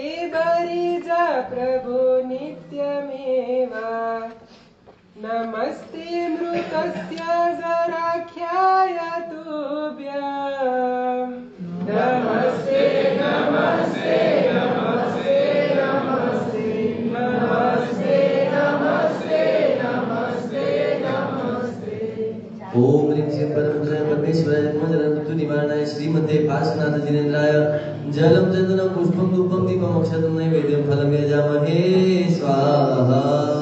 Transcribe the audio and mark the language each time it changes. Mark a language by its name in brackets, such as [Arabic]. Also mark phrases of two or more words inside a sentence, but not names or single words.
[Sanskrit] બરિજા પ્રભુ નિત્યમેવા નમસ્તે મૃતસ્ય જરાખ્યાય તુભ્યં નમસ્તે નમસ્તે નમસ્તે નમસ્તે નમસ્તે નમસ્તે નમસ્તે નમસ્તે. ओम ऋषि परमपुरुषाय परमेश्वराय नमः निवारणाय श्रीमते पार्श्वनाथ जिनेन्द्राय जलम चंदनम पुष्पम धूपम दीपम अक्षतम नैवेद्यम फलम यजामहे स्वाहा.